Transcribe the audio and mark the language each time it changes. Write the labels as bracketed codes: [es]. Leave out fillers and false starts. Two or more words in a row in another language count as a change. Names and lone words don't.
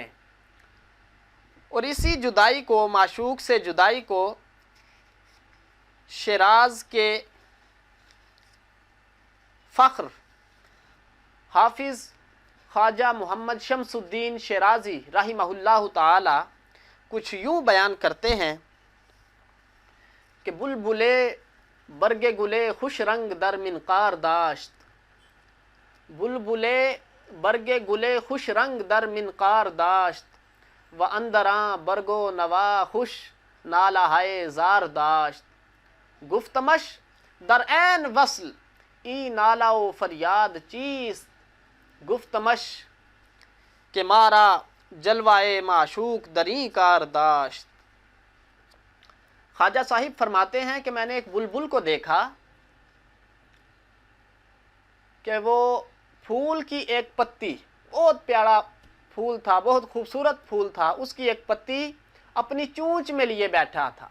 [ur] اور اسی جدائی کو، معشوق سے جدائی کو، شیراز کے فخر حافظ خواجہ محمد شمس الدین شیرازی رحمہ اللہ تعالی کچھ یوں بیان کرتے ہیں [fa] کہ بلبلے برگ گلے خوش رنگ در منقار داشت، بلبلے برگ گلے خوش رنگ در منقار داشت، و اندراں برگ و نوا خوش نالہ ہائے زار داشت، گفتمش در عین وصل ای نالہ و فریاد چیست، گفتمش کہ مارا جلوائے معشوق دریں کار داشت۔ [ur] خواجہ صاحب فرماتے ہیں کہ میں نے ایک بلبل کو دیکھا کہ وہ پھول کی ایک پتی، بہت پیارا پھول تھا، بہت خوبصورت پھول تھا، اس کی ایک پتی اپنی چونچ میں لیے بیٹھا تھا۔